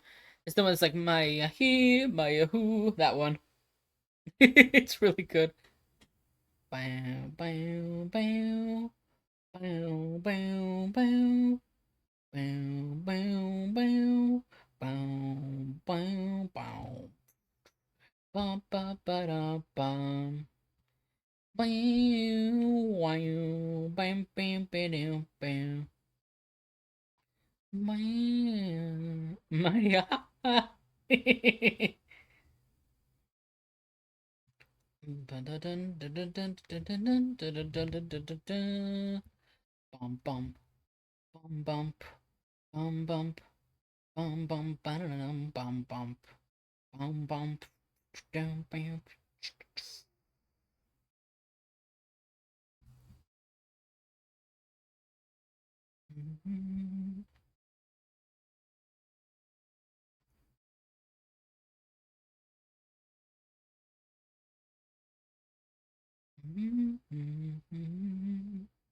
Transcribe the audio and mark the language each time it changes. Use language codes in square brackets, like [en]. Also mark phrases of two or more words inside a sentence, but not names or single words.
[en] It's the one that's like my he, my who, that one. It's really good. Bow, bow, bow, bow, bow, bow, bow, bow, bow. Bum, bum, bum. Bum, ba, ba, da, bum. Bam, wow, bam, bam, bam, bam. Bam. Maya. Ba-da-dun, da-da-dun, da-da-dun, da-da-dun, da-da-dun. Bum, bum, bum, bump, bum, bump, bum, bum, ba-da-dum, bum, bump, bum, bump, dum, bam. Mhm. Mhm.